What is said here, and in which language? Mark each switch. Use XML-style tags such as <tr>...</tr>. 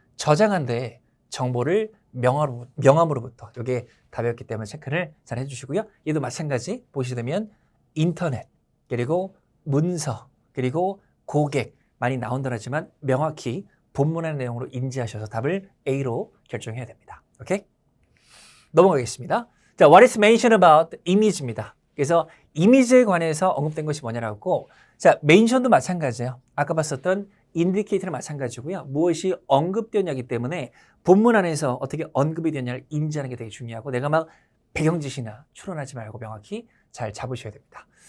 <ko>저장한데 정보를 명함으로부터. 이게 답이었기 때문에 체크를 잘 해주시고요. 얘도 마찬가지 보시게 되면 인터넷, 그리고 문서, 그리고 고객 많이 나온다 하지만 명확히 본문의 내용으로 인지하셔서 답을 A로 결정해야 됩니다. 오케이? 넘어가겠습니다.</ko> <en>자, what is mentioned about image입니다.</en> <ko>그래서 이미지에 관해서 언급된 것이 뭐냐라고. 자, mention도 마찬가지예요. 아까 봤었던 indicator는 마찬가지고요. 무엇이 언급되었냐기 때문에 본문 안에서 어떻게 언급이 되냐를 인지하는 게 되게 중요하고, 내가 막 배경지시나 추론하지 말고 명확히 잘 잡으셔야 됩니다.</ko>